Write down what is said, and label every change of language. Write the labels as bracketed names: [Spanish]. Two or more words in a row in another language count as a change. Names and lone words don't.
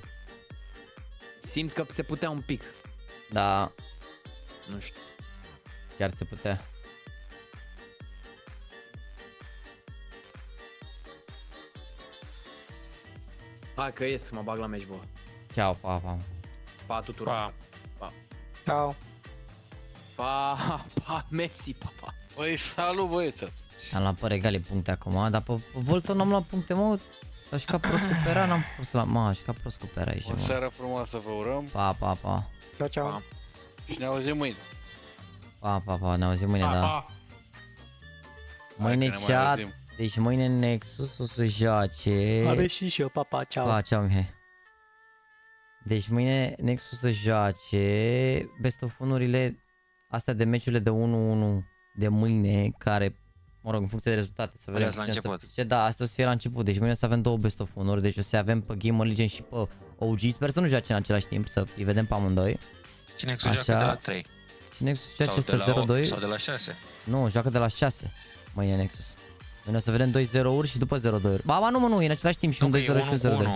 [Romanian] Simt că se putea un pic. Da. Nu știu. Chiar se putea. Hai că ies să mă bag la meci, bă. Ciao, pa. Pa tuturor. Pa. Ciao. Pa, Messi, pa. Băi, salut, băieță. Am luat pe regale puncte acum, dar pe Voltor n-am luat puncte, mă. Aș ca prost cu Pera, n-am fost la... Aș ca prost cu Pera aici, O seară frumoasă vă urăm. Pa. Ciao. Și ne auzim mâine. Pa, ne auzim mâine, da. Mâine chat, deci mâine Nexus o să joace... Are și eu, pa, ciao. Ciao, Mihai. Deci mâine Nexus o să joace [English] best of [Romanian] unurile astea de meciurile de 1-1 de mâine, care, mă rog, în funcție de rezultate, să vedem la început. Da, asta o să fie la început, deci mâine o să avem două [English] best of [Romanian] unuri, deci o să avem pe GamerLegion și pe OG, sper să nu joace în același timp, să îi vedem pe amândoi. Și Nexus joacă de la 3. Și Nexus joace este 0-2. Sau de la 6. Nu, joacă de la 6. Mâine Nexus. Mâine o să vedem 2-0-uri și după 0-2-uri. Ba, nu, e în același timp și un 2-0 și un 0-2.